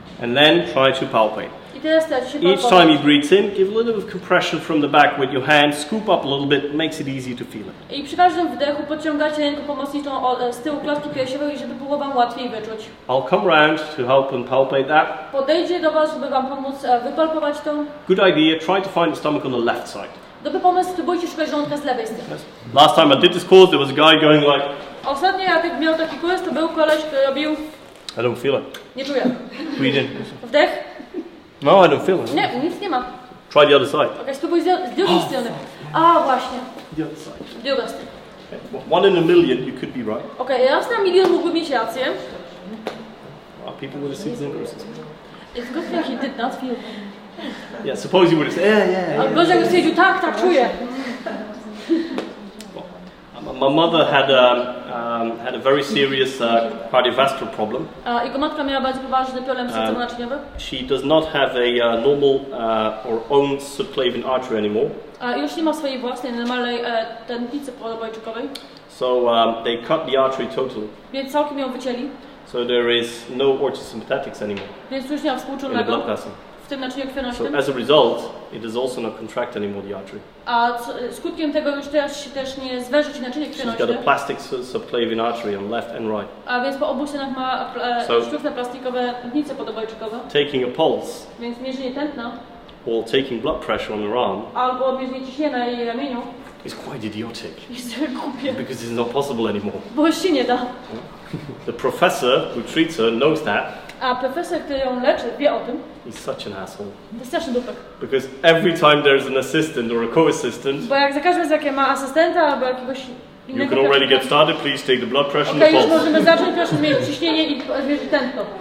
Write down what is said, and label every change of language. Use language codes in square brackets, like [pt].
[en] And then try to palpate. [pl] I teraz staracie się [en] Each time he breathes in, give a little bit of compression from the back with your hand, scoop up a little bit, makes it easy to feel it. [pl] I przy każdym wdechu podciągacie rękę pomocniczą z tyłu klatki piersiowej, żeby było wam łatwiej wyczuć. [en] I'll come round to help and palpate that. [pl] Podejdzie do was, żeby wam pomóc wypalpować to. [en] Good idea, try to find the stomach on the left side. [pl] Dobry pomysł, spróbujcie szukać żołądka z lewej strony. [en] Last time I did this course, there was a guy going like... [pl] Ostatnio jak miał taki kurs, to był koleś, który robił... [en] I don't feel it. [pl] Nie czuję. [en] Breathe in. [pl] Wdech. [en] No, I don't feel it. [pl] Nie, nic nie ma. [en] Try the other side. [pl] Okej, spróbuj z drugiej strony. A, właśnie. [en] The other side. [pl] Druga strona. [en] Okay. 1 in a million, you could be right. [pl] Okej, raz na milion mógłby mieć rację. [en] People would have seen the process. It's good that he did not feel. Yeah, suppose you would have said, yeah. [pl] A gorzej jakby stwierdził, tak, czuję. [en] My mother had a very serious cardiovascular problem. [pl] Jego matka miała bardzo poważny problem sercowo-naczyniowy. [en] She does not have a normal or own subclavian artery anymore. [pl] Już nie ma swojej własnej, normalnej tętnicy podobojczykowej. [en] So they cut the artery totally. [pl] Więc całkiem ją wycięli. [en] So there is no orthosympathetics anymore [pl] Więc już nie ma [en] in the [pl] współczulnego [en] blood vessel. [pl] w tym naczyniu krwionośnym. [en] So as a result, it does also not contract anymore the artery. [pl] A skutkiem tego już teraz się też nie zwęży naczynie [en] She's got a [pl] krwionośne. [en] plastic subclavian artery on left and right. [pl] A więc po obu stronach ma sztuczne plastikowe tętnice podobojczykowe. [en] Taking a pulse [pl] Więc mierzenie tętna [en] or taking blood pressure on her arm [pl] albo mierzenie ciśnienia na jej ramieniu [en] is quite idiotic [pl] jest trochę głupie, [en] because it's not possible anymore. [pl] bo już się nie da. [en] The professor who treats her knows that. [pl] A profesor, który ją leczy, wie o tym. [en] He's such an asshole. [pl] To jest straszny dupek. [en] Because every time there's an assistant or a co-assistant, [pl] Bo jak za każdym razem, jak ma asystenta albo jakiegoś [en] You can already get started. Please take the blood pressure and [pl] Okej, [en] the [pl] już [en] pulse. [pl] możemy zacząć, proszę zmienić ciśnienie i zmierzyć tętno.